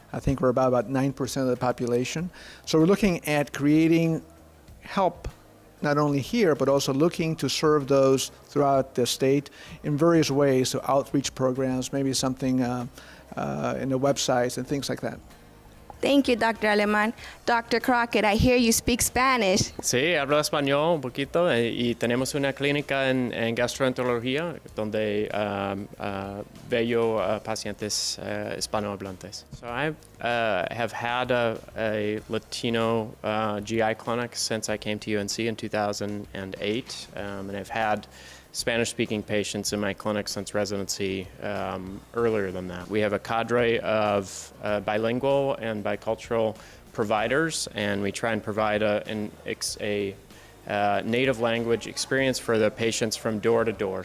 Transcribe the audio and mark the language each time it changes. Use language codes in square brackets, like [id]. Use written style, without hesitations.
[en] I think we're about 9% of the population. So we're looking at creating help not only here, but also looking to serve those throughout the state in various ways, so outreach programs, maybe something in the websites and things like that. Thank you, Dr. Aleman. Dr. Crockett, I hear you speak Spanish. [es] Sí, hablo español un poquito y tenemos una clínica en gastroenterología donde veo pacientes hispanohablantes. [en] So I have had a Latino GI clinic since I came to UNC in 2008, and I've had Spanish-speaking patients in my clinic since residency earlier than that. We have a cadre of bilingual and bicultural providers, and we try and provide a native language experience for the patients from door to door.